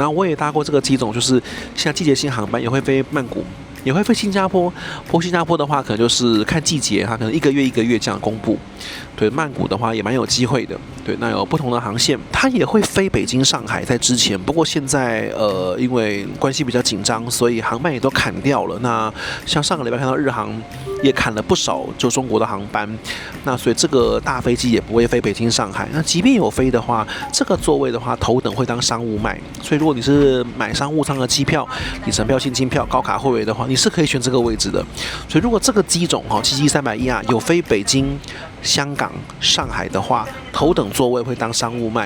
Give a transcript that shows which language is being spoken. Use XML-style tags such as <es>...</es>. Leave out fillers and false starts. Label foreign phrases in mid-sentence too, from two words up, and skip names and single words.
<zh>那我也搭過這個機種，就是像季節性航班也會飛曼谷，也會飛新加坡。不過新加坡的話，可能就是看季節，它可能一個月這樣公布。對，曼谷的話也蠻有機會的。對，那有不同的航線，它也會飛北京、上海，在之前。不過現在因為關係比較緊張，所以航班也都砍掉了。那像上個禮拜看到日航也砍了不少就中國的航班，那所以這個大飛機也不會飛北京、上海。那即便有飛的話，這個座位的話，頭等會當商務賣。所以如果你是買商務艙的機票、里程票、現金票、高卡會員的話，你是可以選這個位置的。所以如果這個機種777-300ER有飛北京、香港、上海的話，頭等座位會當商務賣。</zh>